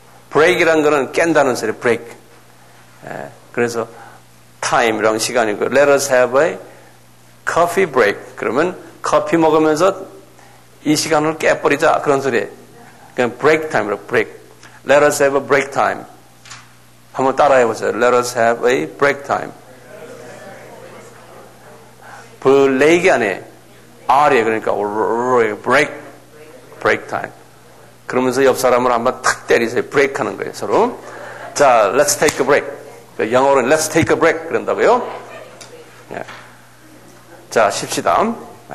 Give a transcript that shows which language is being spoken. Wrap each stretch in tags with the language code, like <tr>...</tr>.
<ko>break이란 거는 깬다는 소리.</ko> <en>break.</en> <ko>예, 그래서 time이랑 시간이고.</ko> <en>Let us have a coffee break.</en> <ko>그러면 커피 먹으면서 이 시간을 깨버리자 그런 소리예요. 그냥</ko> <en>break time으로 break. Let us have a break time.</en> <ko>한번 따라해보세요.</ko> <en>Let us have a break time.</en> <ko>블레이크 안에 R이에요. 그러니까</ko> <en>break time.</en> <ko>그러면서 옆 사람을 한번 탁 때리세요. break 하는 거예요. 서로. 자,</ko> <en>let's take a break.</en> <ko>영어로는</ko> <en>let's take a break</en> <ko>그런다고요. 자, 쉽시다.</ko>